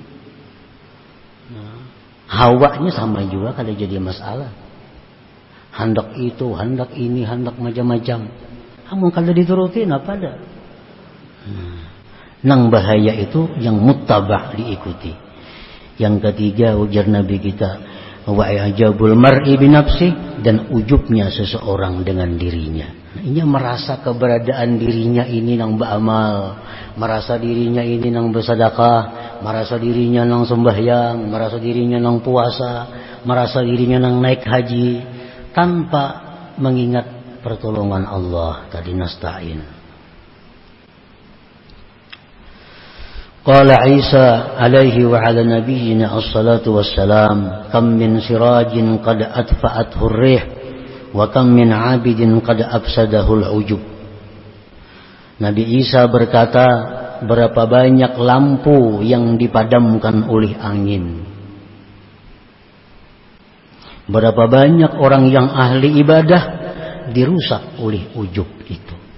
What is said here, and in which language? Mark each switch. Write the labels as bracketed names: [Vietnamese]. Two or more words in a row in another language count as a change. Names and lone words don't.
[Banjar] Hawanya sama juga kada jadi masalah. Hendak itu, hendak ini, hendak macam-macam. Amun kada dituruti apa ada. Nang bahaya itu yang muttaba' diikuti. Yang ketiga ujar Nabi kita, [Arabic] وإعجاب المرء بنفسه, [Banjar] dan ujubnya seseorang dengan dirinya. Ini merasa keberadaan dirinya ini nang beramal, merasa dirinya ini nang bersedekah, merasa dirinya nang sembahyang, merasa dirinya nang puasa, merasa dirinya nang naik haji, tanpa mengingat pertolongan Allah tadi nasta'in. [Arabic] قال عيسى عليه وعلى نبينا الصلاة والسلام، كم من سراج قد أطفأته الريح وكم من عابد قد أفسده العجب. [Banjar] Nabi Isa berkata, berapa banyak lampu yang dipadamkan oleh angin. Berapa banyak orang yang ahli ibadah dirusak oleh ujub itu.